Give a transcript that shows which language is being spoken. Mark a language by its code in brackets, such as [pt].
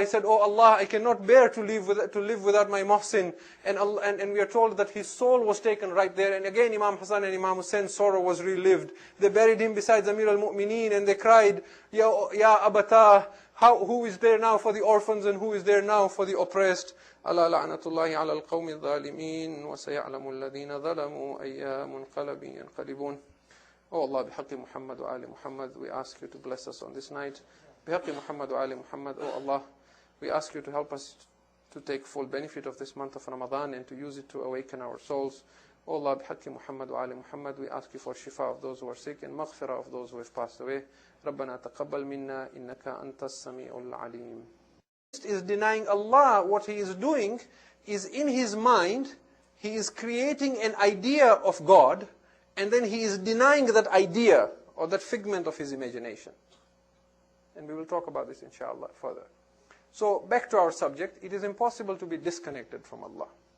[en] He said, oh Allah, I cannot bear to live without my Muhsin. And we are told that his soul was taken right there. And again, Imam Hassan and Imam Hussein's sorrow was relived. They buried him beside Amir al-Mu'mineen, and they cried, [ar] Ya Abata, [en] who is there now for the orphans, and who is there now for the oppressed? [ar] ألا لعنة الله على القوم الظالمين وسيعلم الذين ظلموا أي منقلب ينقلبون. [en] Oh Allah, [ar] بحق محمد وآل Muhammad, [en] we ask you to bless us on this night. [ar] بحق محمد وآل Muhammad, [en] oh Allah, we ask you to help us to take full benefit of this month of Ramadan and to use it to awaken our souls. Oh Allah, [ar] بحق محمد وآل Muhammad, [en] we ask you for shifa of those who are sick and maghfirah of those who have passed away. [ar] ربنا تقبل منا إنك أنت السميع العليم. [en] Is denying Allah. What he is doing is, in his mind, he is creating an idea of God, and then he is denying that idea or that figment of his imagination. And we will talk about this inshallah further. So back to our subject, it is impossible to be disconnected from Allah.